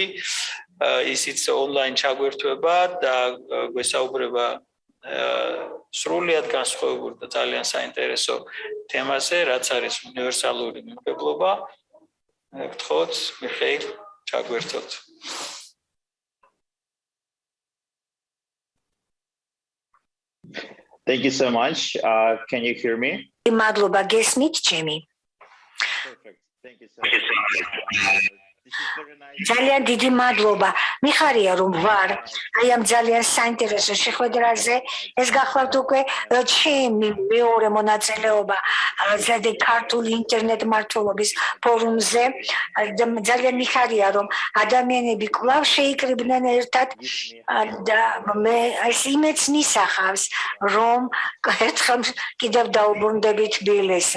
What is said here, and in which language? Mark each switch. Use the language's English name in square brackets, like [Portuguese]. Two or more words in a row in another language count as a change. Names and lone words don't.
[Georgian] ისიც ონლაინ ჩაგვერთვება და გვესაუბრება სრულიად განსხვავებულ და ძალიან საინტერესო თემაზე, რაც არის უნივერსალური მიმღებლობა. გთხოვთ, მიხეილ, ჩაგვერთოთ. [English] Thank you so much. Can you hear me? [Georgian] მადლობა გესმით ჩემი. [English] Perfect. Thank you so much. [Georgian] ძალიან დიდი მადლობა. მიხარია რომ ვარ აი ამ ძალიან საინტერესო შეხვედრაზე. ეს გახლავთ უკვე ჩემი მეორე მონაწილეობა ზედა ქართული ინტერნეტ მართლობის ფორუმზე. ძალიან მიხარია რომ ადამიანები კვლავ შეიკრიბნენ ერთად და მე ეს იმედს მისახავს რომ ერთხელ კიდევ დაუბრუნდები თბილისს.